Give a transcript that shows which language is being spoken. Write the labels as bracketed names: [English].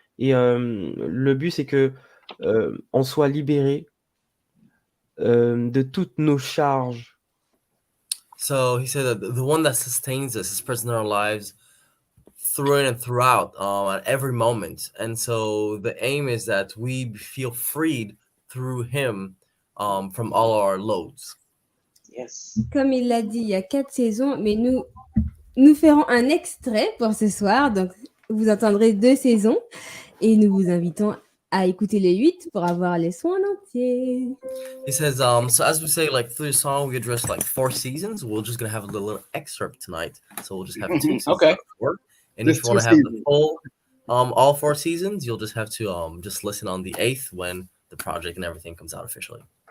[French] Et le but, c'est que on soit libéré de toutes nos charges. [English] So he said that the one that sustains us is present in our lives through and throughout, at every moment. And so the aim is that we feel freed through him from all our loads. Yes. [French] Comme il l'a dit, il y a 4 saisons, mais nous ferons un extrait pour ce soir. Donc, vous entendrez 2 saisons et nous vous invitons à écouter les 8 pour avoir les sons en entier. [English] He says, so as we say, like through the song, we address like 4 seasons. We're just gonna have a little excerpt tonight. So we'll just have 2 seasons. Okay. And if you want to have the full, all 4 seasons, you'll just have to just listen on the 8th when the project and everything comes out officially.